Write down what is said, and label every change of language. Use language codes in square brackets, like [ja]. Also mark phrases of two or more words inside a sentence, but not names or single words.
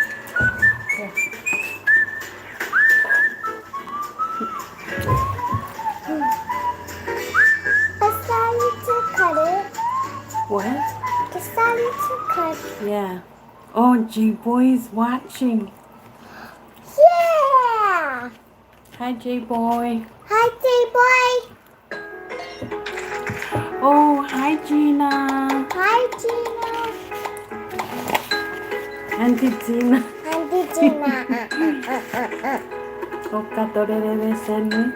[en] Decided to cut it. What? Decided to cut. Yeah. Oh, J-Boy is watching. Yeah! Hi, J-Boy. Hi, J-Boy. Oh, hi, Gina. Hi, Gina. Auntie Gina. Auntie Gina. Okatorere sandwich.